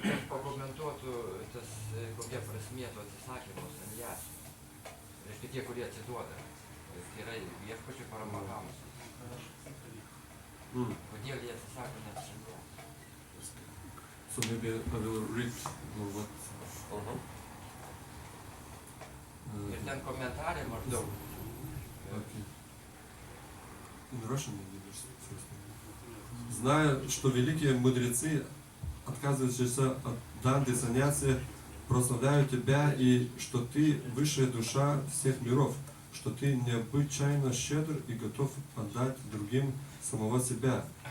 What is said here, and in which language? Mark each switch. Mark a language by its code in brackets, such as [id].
[lt] Pakomentuotų tas, kokia prasmė to atsisakymo sanjasi. Reiškia tie, kurie atsiduoda. Tai yra viešpačių Paramahamsas. Kodėl jie atsisako net sanjasi? [en] So maybe I will read what... [lt] Ir ten komentarė maždaug. [en] Okay. In Russian maybe first. [ru] Зная, что великие мудрецы, отказывающиеся от данды саньяси, прославляют тебя, и что ты высшая душа всех миров, что ты необычайно щедр и готов отдать другим самого себя.